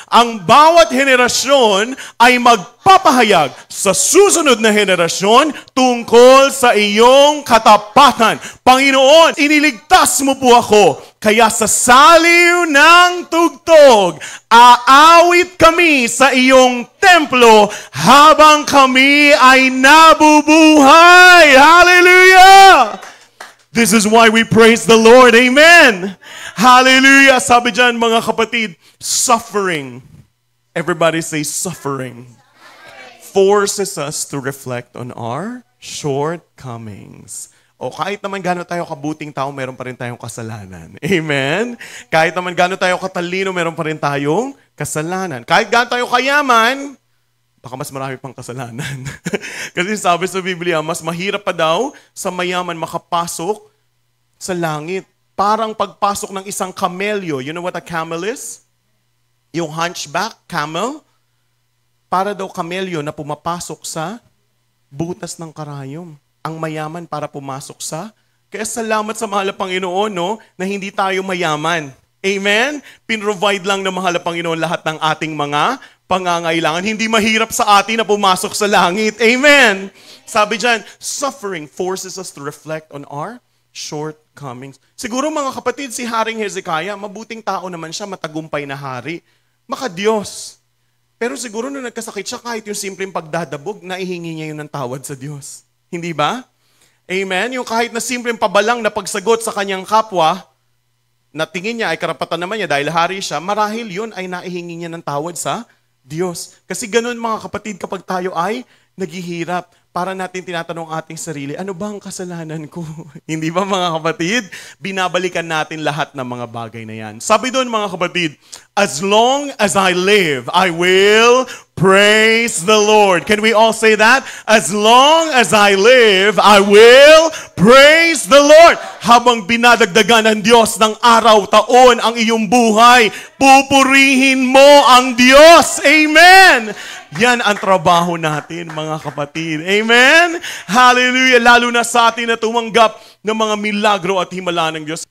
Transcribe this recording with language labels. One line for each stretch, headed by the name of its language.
Filipino: Ang bawat henerasyon ay magpapahayag sa susunod na henerasyon tungkol sa iyong katapatan. Panginoon, iniligtas mo po ako. Kaya sa saliw ng tugtog, aawit kami sa iyong templo habang kami ay nabubuhay. Hallelujah!
English: This is why we praise the Lord. Amen! Hallelujah!
Filipino: Sabi dyan mga kapatid, suffering.
English: Everybody say suffering. Forces us to reflect on our shortcomings.
Filipino: O kahit naman gano'n tayo kabuting tao, meron pa rin tayong kasalanan. Amen? Kahit naman gano'n tayo katalino, meron pa rin tayong kasalanan. Kahit gano'n tayo kayaman, baka mas marami pang kasalanan. Kasi sabi sa Biblia, mas mahirap pa daw sa mayaman makapasok sa langit. Parang pagpasok ng isang kamelyo.
English: You know what a camel is?
Filipino: Yung
English: hunchback camel.
Filipino: Para daw kamelyo na pumapasok sa butas ng karayom. Ang mayaman para pumasok sa. Kaya salamat sa mahal na Panginoon, no, na hindi tayo mayaman. Amen? Pinrovide lang ng mahal na Panginoon lahat ng ating mga pangangailangan. Hindi mahirap sa atin na pumasok sa langit. Amen? Sabi dyan,
English: suffering forces us to reflect on our shortcomings.
Filipino: Siguro mga kapatid, si Haring Hezekiah, mabuting tao naman siya, matagumpay na hari. Maka-Diyos. Pero siguro nung nagkasakit siya, kahit yung simpleng pagdadabog, naihingi niya yun ng tawad sa Diyos. Hindi ba? Amen? Yung kahit na simpleng pabalang na pagsagot sa kanyang kapwa, na tingin niya ay karapatan naman niya dahil hari siya, marahil yun ay naihingi niya ng tawad sa Diyos. Kasi ganun mga kapatid, kapag tayo ay naghihirap, para natin tinatanong ating sarili, ano ba ang kasalanan ko? Hindi ba mga kapatid? Binabalikan natin lahat ng mga bagay na yan. Sabi doon mga kapatid,
English: as long as I live, I will praise the Lord. Can we all say that? As long as I live, I will praise the Lord.
Filipino: Habang binadagdagan ng Diyos ng araw, taon ang iyong buhay, pupurihin mo ang Diyos. Amen! Yan ang trabaho natin, mga kapatid. Amen? Hallelujah! Lalo na sa atin na tumanggap ng mga milagro at himala ng Diyos.